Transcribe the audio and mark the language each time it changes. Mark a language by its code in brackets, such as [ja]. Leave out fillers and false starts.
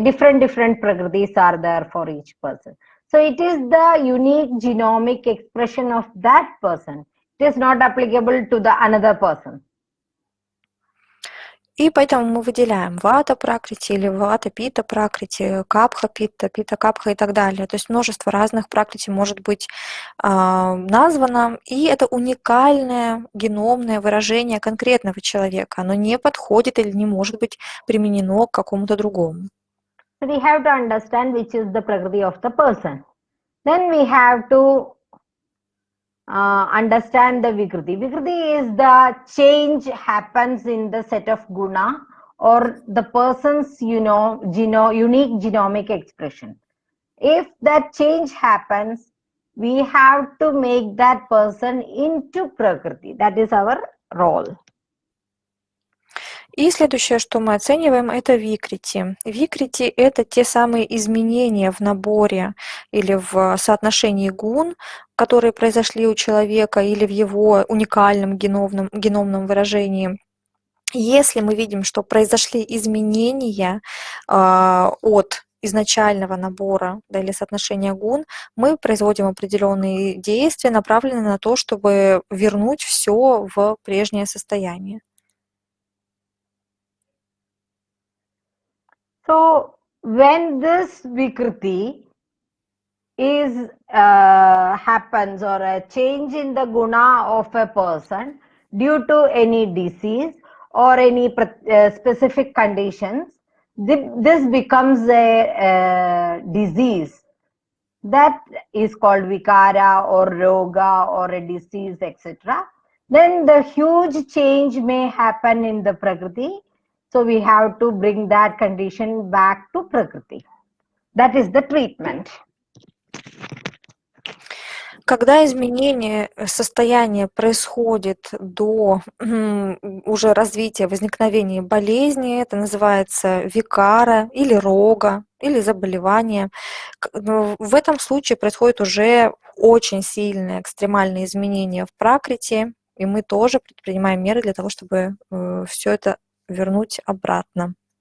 [en] Different Prakritis are there for each person. So it is the unique genomic expression of that person. It is not applicable to the another person. [ru] И поэтому мы выделяем вата пракрити или вата пита пракрити, капха пита, пита капха и так далее. То есть множество разных пракрити может быть названо, и это уникальное геномное выражение конкретного человека. Оно не подходит или не может быть применено к какому-то другому. [en] So we have to understand which is the prakriti of the person. Then we have to understand the Vikriti. Vikriti is the change happens in the set of guna or the person's unique genomic expression. If that change happens, we have to make that person into Prakriti. That is our role. [ru] И следующее, что мы оцениваем, это викрити. Викрити – это те самые изменения в наборе или в соотношении гун, которые произошли у человека или в его уникальном геномном выражении. Если мы видим, что произошли изменения от изначального набора или соотношения гун, мы производим определенные действия, направленные на то, чтобы вернуть все в прежнее состояние. [en] So when this Vikriti is happens or a change in the guna of a person due to any disease or any specific conditions, this becomes a disease. That is called vikara or roga or a disease, etc. Then the huge change may happen in the Prakriti. So we have to bring that condition back to Prakriti. That is the treatment. [ru] Когда изменение состояния происходит до уже развития, возникновения болезни, это называется викара или рога, или заболевание. В этом случае происходит уже очень сильные экстремальные изменения в пракрити, и мы тоже предпринимаем меры для того, чтобы все это вернуть обратно.